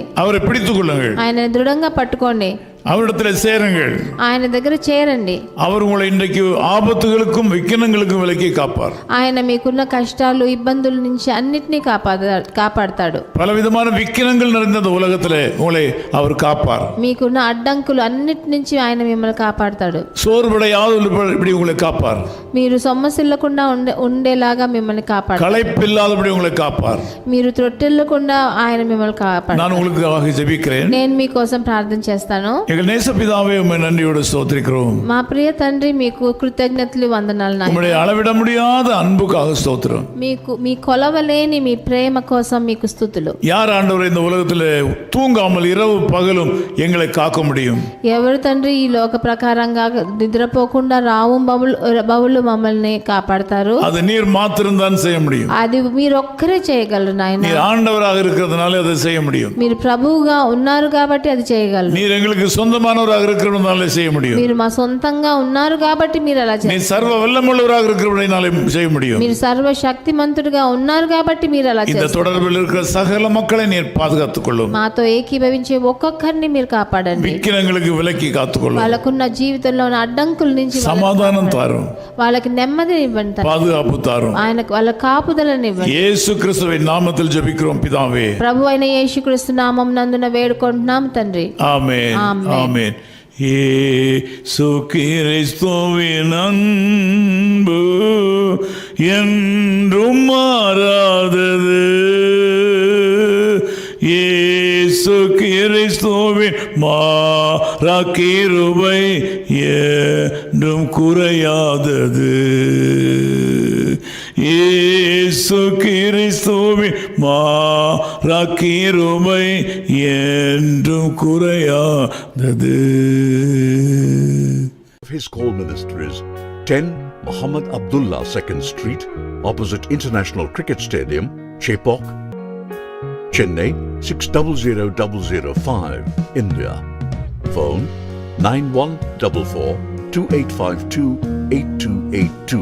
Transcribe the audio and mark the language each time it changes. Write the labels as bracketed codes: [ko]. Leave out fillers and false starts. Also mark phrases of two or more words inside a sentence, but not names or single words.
[ta] அவரை பிடித்துக் கொள்ளுங்கள். [te] ఆయన దృఢంగా పట్టుకోండి. [ta] அவரிடத்தில் சேருங்கள். [te] ఆయన దగ్గర చేరండి. [ta] அவர் உங்களை இன்றைக்கு ஆபத்துகளுக்கும் விக்கினங்களுக்கும் விலக்கி காப்பார். [te] ఆయన మీకున్న కష్టాలు ఇబ్బందుల నుంచి అన్నిటినీ కాపాడతాడు. [ta] பலவிதமான விக்கினங்கள் நிறைந்த இந்த உலகத்திலே உங்களை அவர் காப்பார். [te] మీకున్న అడ్డంకులు అన్నిటి నుంచి ఆయన మిమ్మల్ని కాపాడతాడు. [ta] சோர்வடையாதபடி உங்களை காப்பார். [te] మీరు సొమ్మసిల్లకుండా ఉండేలాగా మిమ్మల్ని కాపాడతాడు. [ta] களைப்பில்லாதபடி உங்களை காப்பார். [te] మీరు త్రొట్టెల్లకుండా ఆయన మిమ్మల్ని కాపాడతాడు. [ta] நான் உங்களுக்காக ஜெபிக்கிறேன். [te] నేను మీకోసం ప్రార్థన చేస్తాను. [ta] எங்கள் நேசபிதாவே உம்மை நன்றியோடு ஸ்தோத்திரிக்கிறோம். [te] మా ప్రియ తండ్రి మీకు కృతజ్ఞతలు వందనాలు నాయనా. [ta] உம்முடைய அளவிட முடியாத அன்புக்காக ஸ்தோத்திரம். [te] మీ కొలవలేని మీ ప్రేమ కోసం మీకు స్తుతులు. [ta] யார் ஆண்டவரே இந்த உலகத்திலே தூங்காமல் இரவு பகலும் எங்களை காக்க முடியும்? [te] ఎవరు తండ్రి ఈ లోక ప్రకారంగా నిద్రపోకుండా రావు బవులు మమ్మల్ని కాపాడతారు? [ta] அது நீர் மாத்திரம் தான் செய்ய முடியும். [te] అది మీరు ఒక్కరే చేయగలరు నాయనా. [ta] நீர் ஆண்டவராக இருக்கிறதுனால அதை செய்ய முடியும். [te] మీరు ప్రభువుగా ఉన్నారు కాబట్టి అది చేయగలరు. [ta] நீர் எங்களுக்கு சொந்தமானவராக இருக்கிறவனாலே செய்ய முடியும். [te] మీరు మా సొంతంగా ఉన్నారు కాబట్టి మీరు అలా [ta] நீ [te] చేస్తారు. [ta] சர்வ வல்லமுள்ளவராக இருக்கிறவனாலே செய்ய முடியும். [te] మీరు సర్వశక్తిమంతుడిగా ఉన్నారు కాబట్టి మీరు అలా [ta] இந்த [te] చేస్తారు. [ta] தொடர்பில் இருக்கிற சகல மக்களை நீர் பாதுகாத்துக் கொள்ளும். [te] మాతో ఏకీభవించే ఒక్కొక్కరిని మీరు కాపాడండి. [ta] விக்கிரங்களுக்கு விலக்கி காத்துக்கொள்ளும். [te] వాళ్ళకున్న జీవితంలో ఉన్న అడ్డంకుల నుంచి [ta] சமாதானம் தாரும், [te] వాళ్ళకి నెమ్మదిని ఇవ్వండి తండ్రి. [ta] பாதுகாப்பு தாரும். [te] ఆయనకు వాళ్ళ కాపుదలను ఇవ్వండి. [ta] இயேசு கிறிஸ்துவின் நாமத்தில் ஜெபிக்கிறோம் பிதாவே. [te] ప్రభు అయిన యేసుక్రీస్తు నామం నందున వేడుకుంటున్నాం తండ్రి. [ta] ஆமென். ஆமென். ஆமென். இயேசு கிறிஸ்துவின் அன்பு என்றும் மாறாதது. இயேசு கிறிஸ்துவின் மாறா கிருபை என்றும் குறையாதது. இயேசு கிறிஸ்துவின் மாறா கிருபை என்றும் குறையாதது. [en] His Call Ministries, 10 Muhammad Abdullah 2nd Street, opposite International Cricket Stadium, Chepauk, Chennai 600005, India. Phone 9144-2852-8282.